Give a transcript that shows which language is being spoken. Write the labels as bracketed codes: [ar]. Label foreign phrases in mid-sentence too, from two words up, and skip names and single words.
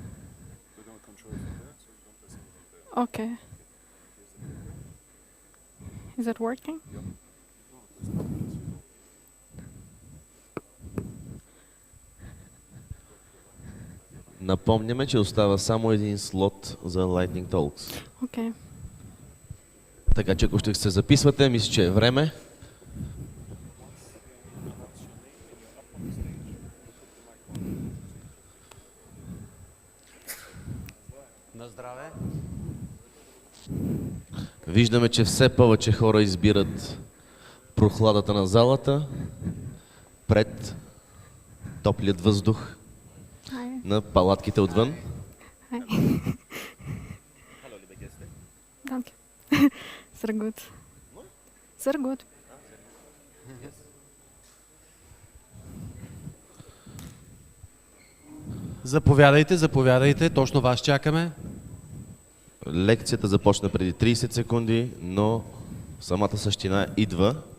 [en] We're going to control it from there, so you don't press anything there. Okay. Is it working? Yep. [bg] Напомняме, че остава само един слот за Lightning Talks. [en] Okay. [bg] Така че ако ще се записвате, мисля, че е време. На здраве! Виждаме, че все повече хора избират прохладата на залата пред топлият въздух на палатките отвън. [de] Danke. Sehr gut. Sehr gut. [bg] Заповядайте, заповядайте, точно вас чакаме. Лекцията започна преди 30 секунди, но самата същина идва.